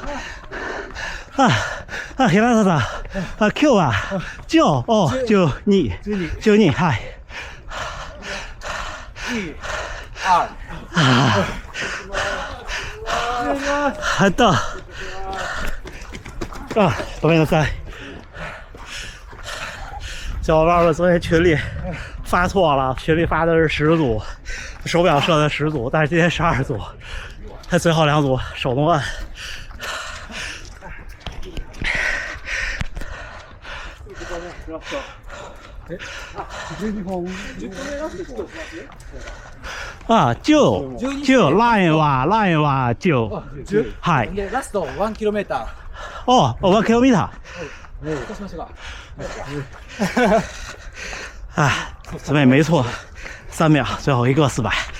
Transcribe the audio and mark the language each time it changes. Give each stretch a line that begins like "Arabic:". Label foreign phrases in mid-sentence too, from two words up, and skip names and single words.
Japanese: 平安さん、今日は12、はい。
Chinese: 还到。
Japanese: ごめんなさい，
Chinese: 小伙伴们昨天群里发错了，群里发的是10组，手表设的10组，但是今天12组，还最后2组手动按。
Japanese: あ、10、ラインは10。はい。で、ラスト 1km。
Chinese: 哦，我可以見た。
Japanese: そうしましょうか。
Chinese: 啊，对，没错，3秒，最后一个400。